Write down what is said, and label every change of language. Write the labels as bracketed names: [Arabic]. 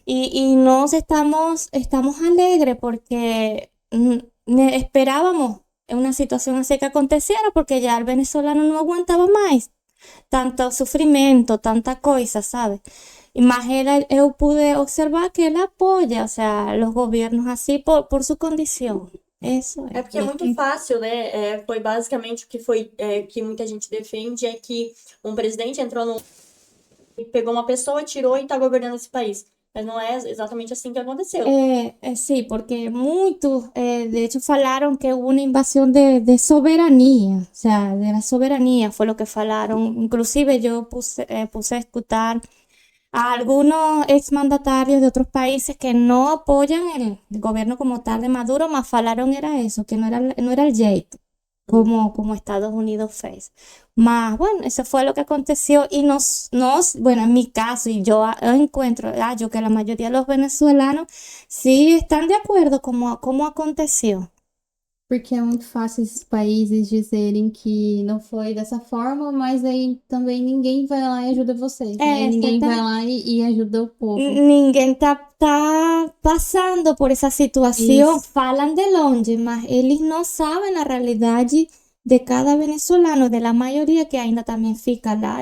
[Spanish] Y nos estamos alegres porque esperábamos una situación así que aconteciera porque ya el venezolano no aguantaba más tanto sufrimiento, tanta coisa, ¿sabes? Y más yo pude observar que él apoya, o sea, los gobiernos así por su condición. Eso [Portuguese] É porque é muito fácil, né? Foi basicamente o que que muita gente defende, é que um presidente entrou no e pegou uma pessoa, tirou e tá governando esse país. Mas não é exatamente assim que aconteceu. [Spanish] Sí, porque muchos, de hecho, falaron que hubo una invasión de soberanía, o sea, de la soberanía fue lo que falaron. Inclusive yo puse a escuchar a algunos exmandatarios de otros países que no apoyan el gobierno como tal de Maduro, más falaron era eso, que no era el jeito, como Estados Unidos fez. Mas, bueno, eso fue lo que aconteció y bueno, en mi caso, y yo encuentro, yo que la mayoría de los venezolanos sí están de acuerdo como aconteció. [Portuguese] Porque é muito fácil esses países dizerem que não foi dessa forma, mas aí também ninguém vai lá e ajuda vocês, né? Ninguém vai lá e ajuda o povo. Ninguém tá passando por essa situação, falam de longe, mas eles não sabem a realidade de cada venezolano, de la maioria que ainda também fica lá.